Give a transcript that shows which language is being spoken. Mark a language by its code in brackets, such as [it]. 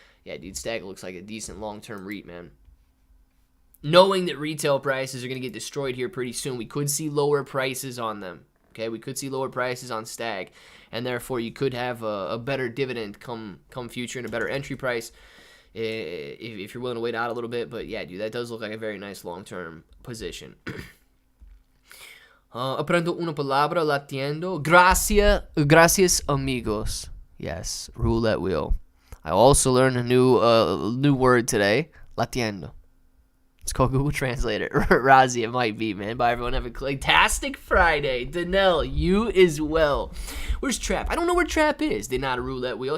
[en] Yeah, dude, Stag looks like a decent long-term REIT, man. Knowing that retail prices are going to get destroyed here pretty soon, we could see lower prices on them. Okay, we could see lower prices on Stag, and therefore you could have a better dividend come future and a better entry price if you're willing to wait out a little bit. But yeah, dude, that does look like a very nice long-term position. [es] Aprendo una palabra latiendo. Gracias, amigos. [en] Yes, roulette wheel. I also learned a new word today, latiendo. It's called Google Translator. Razi, it might be, man. Bye, everyone. Have a fantastic Friday. Danelle, you as well. Where's Trap? I don't know where Trap is. They're not a roulette wheel.